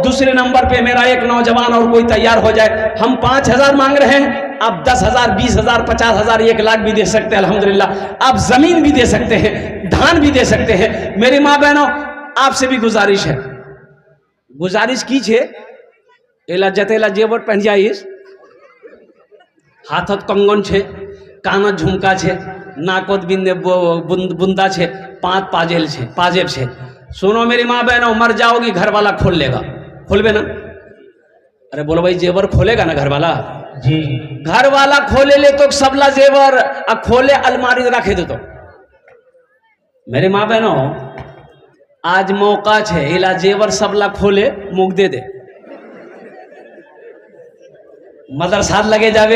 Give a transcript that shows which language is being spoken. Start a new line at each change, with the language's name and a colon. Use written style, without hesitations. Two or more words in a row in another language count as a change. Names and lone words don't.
Hindi: दूसरे नंबर पे मेरा एक नौजवान और कोई तैयार हो जाए। हम 5,000 मांग रहे हैं, आप 10,000, 20,000, 50,000, 1 लाख भी दे सकते हैं अल्हम्दुलिल्लाह। आप जमीन भी दे सकते हैं, धान भी दे सकते हैं। मेरी माँ बहनों आपसे भी गुजारिश है, गुजारिश कीजिए,
Surjapuri: एला जतेला जेवर पहन जाइस, हाथत कंगन छे, कानत झुमका छे, नाकोत बिंदे बुंदा छे, पाजेब छे।
Hindi: सुनो मेरी माँ बहनों, मर जाओगी घर वाला खोल लेगा,
Surjapuri: खोलबे ना?
Hindi: अरे बोलो भाई, जेवर खोलेगा ना घर वाला? जी।
Surjapuri: घर वाला खोले ले तो सबला जेवर खोले अलमारी रखे दे।
Hindi: तो मेरी माँ बहनों
Surjapuri: आज मौका छे, इला जेवर सबला खोले मुख दे दे, मदरसा लगे जावे।